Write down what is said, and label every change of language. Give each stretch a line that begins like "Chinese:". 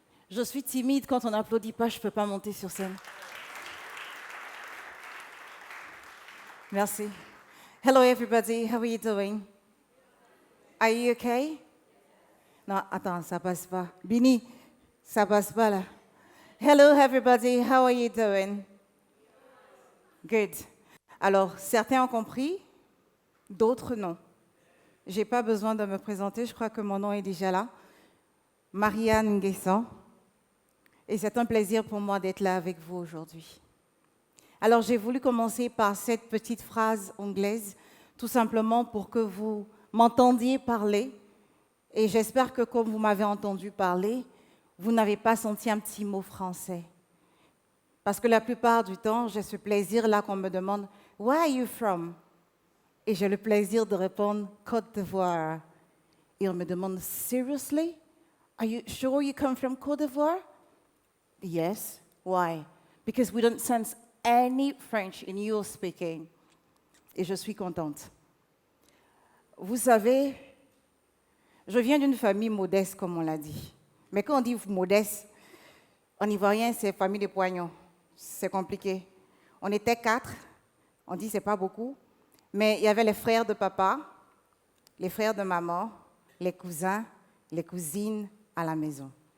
French: Je suis timide, quand on n'applaudit pas, je ne peux pas monter sur scène. Merci.
English: Hello everybody, how are you doing? Are you okay?
French: Non, attends, ça passe pas. Bini, ça passe pas là.
English: Hello everybody, how are you doing? Good.
French: Alors, certains ont compris, d'autres non. Je n'ai pas besoin de me présenter, je crois que mon nom est déjà là. Marianne Nguessan. Et c'est un plaisir pour moi d'être là avec vous aujourd'hui. Alors, j'ai voulu commencer par cette petite phrase anglaise, tout simplement pour que vous m'entendiez parler. Et j'espère que comme vous m'avez entendu parler, vous n'avez pas senti un petit mot français. Parce que la plupart du temps, j'ai ce plaisir-là qu'on me demande «
English: Where are you from ?»
French: Et j'ai le plaisir de répondre « Côte d'Ivoire ». Et on me demande «
English: Seriously? Are you sure you come from Côte d'Ivoire? » Yes. Why? Because we don't sense any French in your speaking.
French: Et je suis contente. Vous savez, je viens d'une famille modeste, comme on l'a dit. Mais quand on dit modeste, en ivoirien, c'est famille de poignons. C'est compliqué. On était 4, on dit c'est pas beaucoup, mais il y avait les frères de papa, les frères de maman, les cousins, les cousines à la maison.